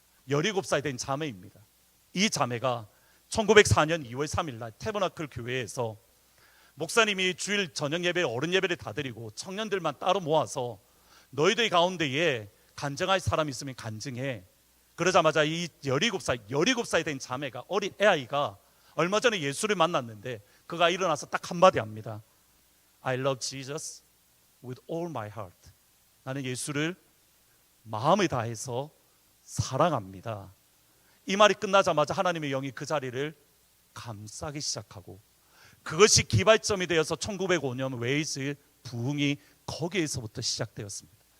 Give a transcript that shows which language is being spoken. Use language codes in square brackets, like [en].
[ko] 17살 된 자매입니다. 이 자매가 1904년 2월 3일 날 태버나클 교회에서 목사님이 주일 저녁 예배, 어른 예배를 다 드리고 청년들만 따로 모아서 너희들 가운데에 간증할 사람 있으면 간증해. 그러자마자 이 17살 된 자매가, 어린 애아이가 얼마 전에 예수를 만났는데 그가 일어나서 딱 한마디 합니다. [en] I love Jesus with all my heart. [ko] 나는 예수를 마음을 다해서 사랑합니다. 이 말이 끝나자마자 하나님의 영이 그 자리를 감싸기 시작하고, 그것이 기발점이 되어서 1905년 웨이즈 부흥이 거기에서부터 시작되었습니다.